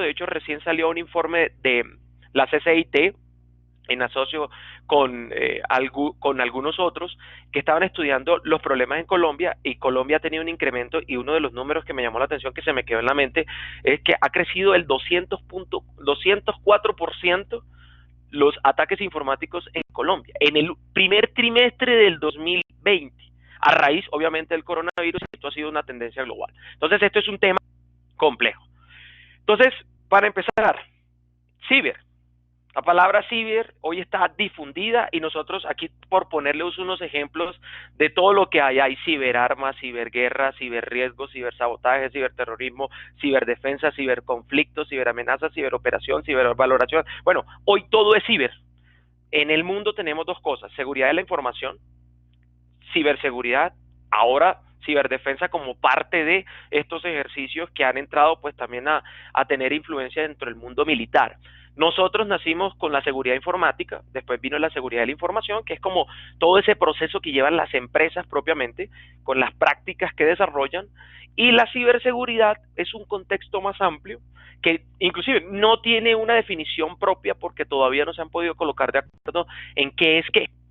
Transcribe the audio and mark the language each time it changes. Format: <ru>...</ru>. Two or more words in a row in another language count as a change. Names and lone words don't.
<es>de hecho recién salió un informe de la CCIT, en asocio con algunos otros que estaban estudiando los problemas en Colombia, y Colombia ha tenido un incremento, y uno de los números que me llamó la atención, que se me quedó en la mente, es que ha crecido el 204% los ataques informáticos en Colombia, en el primer trimestre del 2020, a raíz obviamente del coronavirus. Esto ha sido una tendencia global. Entonces esto es un tema complejo. Entonces, para empezar, ciber. La palabra ciber hoy está difundida, y nosotros aquí, por ponerles unos ejemplos de todo lo que hay ciberarmas, ciberguerra, ciberriesgos, cibersabotaje, ciberterrorismo, ciberdefensa, ciberconflictos, ciberamenazas, ciberoperación, cibervaloración. Bueno, hoy todo es ciber. En el mundo tenemos dos cosas: seguridad de la información, ciberseguridad, ahora ciberdefensa, como parte de estos ejercicios que han entrado pues también a tener influencia dentro del mundo militar. Nosotros nacimos con la seguridad informática, después vino la seguridad de la información, que es como todo ese proceso que llevan las empresas propiamente, con las prácticas que desarrollan, y la ciberseguridad es un contexto más amplio, que inclusive no tiene una definición propia porque todavía no se han podido colocar de acuerdo en qué es qué.</es>